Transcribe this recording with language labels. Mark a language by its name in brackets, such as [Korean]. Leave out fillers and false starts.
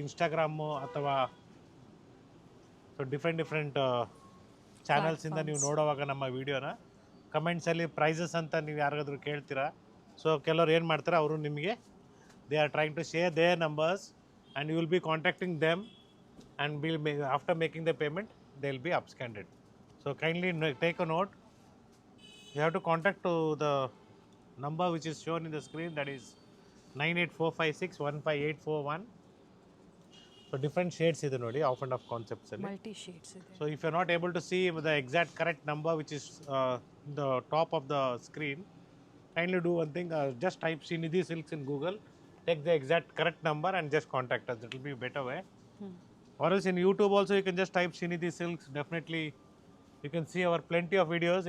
[Kannada] Instagram ಅಥವಾ so different ಚಾನಲ್ಸಿಂದ ನೀವು ನೋಡೋವಾಗ ನಮ್ಮ ವೀಡಿಯೋನ ಕಮೆಂಟ್ಸಲ್ಲಿ ಪ್ರೈಸಸ್ ಅಂತ ನೀವು ಯಾರಿಗಾದ್ರೂ ಕೇಳ್ತೀರಾ. [English] so [Kannada] ಕೆಲವ್ರು ಏನು ಮಾಡ್ತಾರೆ, ಅವರು ನಿಮಗೆ [English] They are trying to share their numbers and you will be contacting them and after making the payment they will be absconded. So kindly take a note. You have to contact to the number which is shown in the screen, that is 9845615841. So different shades [Kannada] ಇದೆ ನೋಡಿ, [English] Off and off concepts ಅಲ್ಲಿ. [Kannada] Multi shades ಇದೆ. [English] So if you are not able to see the exact correct number which is the top of the screen, kindly do one thing, just type Srinidhi Silks in Google, take the exact correct number and just contact us. That will be a better way. Or else in YouTube also you can just type Srinidhi Silks. Definitely you can see our plenty of videos.